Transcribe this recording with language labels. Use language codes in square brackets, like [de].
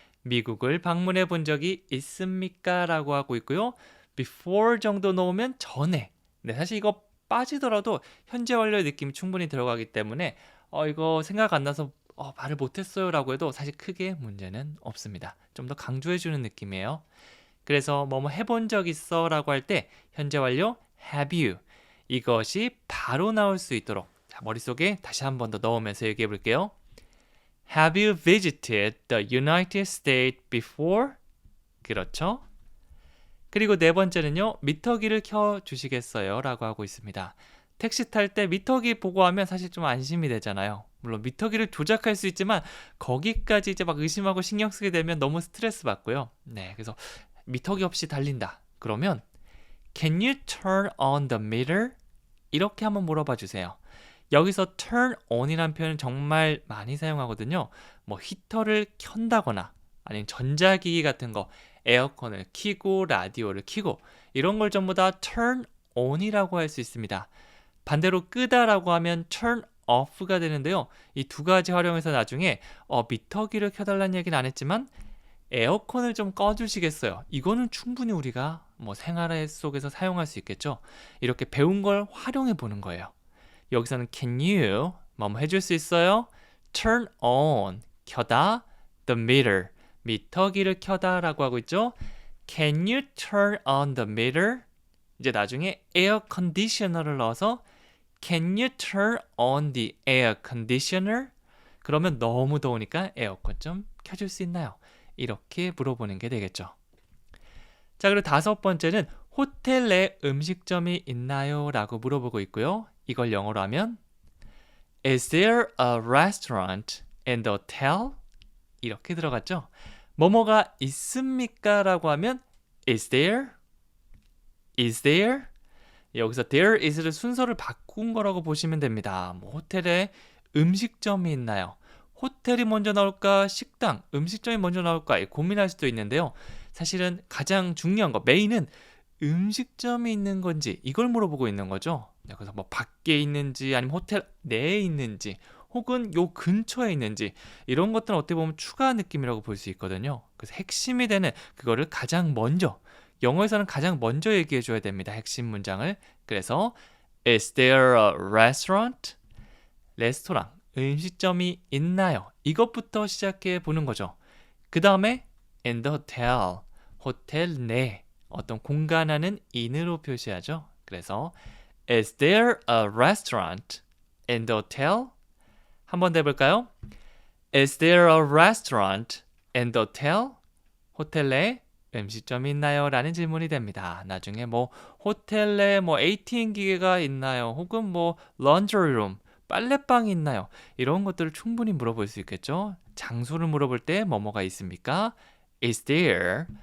[ko] 미국을 방문해 본 적이 있습니까? 라고 하고 있고요. before 정도 넣으면 전에. 사실 이거 빠지더라도 현재 완료의 느낌이 충분히 들어가기 때문에 이거 생각 안 나서 말을 못했어요 라고 해도 사실 크게 문제는 없습니다. 좀 더 강조해주는 느낌이에요. 그래서 뭐뭐 해본 적 있어 라고 할 때 현재 완료 have you 이것이 바로 나올 수 있도록 머릿속에 다시 한 번 더 넣으면서 얘기해 볼게요. [en] Have you visited the United States before? [ko] 그렇죠? 그리고 네 번째는요. 미터기를 켜주시겠어요? 라고 하고 있습니다. 택시 탈 때 미터기 보고 하면 사실 좀 안심이 되잖아요. 물론 미터기를 조작할 수 있지만 거기까지 이제 막 의심하고 신경 쓰게 되면 너무 스트레스 받고요. 그래서 미터기 없이 달린다. 그러면 [en] Can you turn on the meter? [ko] 이렇게 한번 물어봐 주세요. 여기서 turn on이라는 표현은 정말 많이 사용하거든요. 뭐 히터를 켠다거나 아니면 전자기기 같은 거 에어컨을 켜고 라디오를 켜고 이런 걸 전부 다 turn on이라고 할 수 있습니다. 반대로 끄다라고 하면 turn off가 되는데요. 이 두 가지 활용해서 나중에 미터기를 켜달라는 얘기는 안 했지만 에어컨을 좀 꺼주시겠어요? 이거는 충분히 우리가 뭐 생활 속에서 사용할 수 있겠죠. 이렇게 배운 걸 활용해 보는 거예요. 여기서는 can you 뭐뭐 해줄 수 있어요? turn on 켜다 the meter 미터기를 켜다 라고 하고 있죠. [en] Can you turn on the meter? [ko] 이제 나중에 [en] air conditioner를 넣어서 Can you turn on the air conditioner? [ko] 그러면 너무 더우니까 에어컨 좀 켜줄 수 있나요? 이렇게 물어보는 게 되겠죠. 자, 그리고 다섯 번째는 호텔 내 음식점이 있나요? 라고 물어보고 있고요. 이걸 영어로 하면 [en] Is there a restaurant in the hotel? [ko] 이렇게 들어갔죠. 뭐뭐가 있습니까? 라고 하면 [en] Is there? Is there? [ko] 여기서 there is를 순서를 바꾼 거라고 보시면 됩니다. 뭐 호텔에 음식점이 있나요? 호텔이 먼저 나올까? 식당, 음식점이 먼저 나올까? 고민할 수도 있는데요. 사실은 가장 중요한 거, 메인은 음식점이 있는 건지 이걸 물어보고 있는 거죠. 그래서 뭐 밖에 있는지 아니면 호텔 내에 있는지 혹은 요 근처에 있는지 이런 것들은 어떻게 보면 추가 느낌이라고 볼 수 있거든요. 그래서 핵심이 되는 그거를 가장 먼저 영어에서는 가장 먼저 얘기해 줘야 됩니다. 핵심 문장을. 그래서 [en] Is there a restaurant? [ko] 레스토랑, 음식점이 있나요? 이것부터 시작해 보는 거죠. 그 다음에 in the hotel, 호텔 내 어떤 공간하는 in으로 표시하죠. 그래서 [en] Is there a restaurant in the hotel? [ko] 한 번 더 해볼까요? [en] Is there a restaurant in the hotel? [ko] 호텔 내 음식점이 있나요? 라는 질문이 됩니다. 나중에 뭐 호텔 내 뭐 ATM 기계가 있나요? 혹은 뭐 laundry room, 빨래방이 있나요? 이런 것들을 충분히 물어볼 수 있겠죠. 장소를 물어볼 때 뭐뭐가 있습니까? [en] Is there?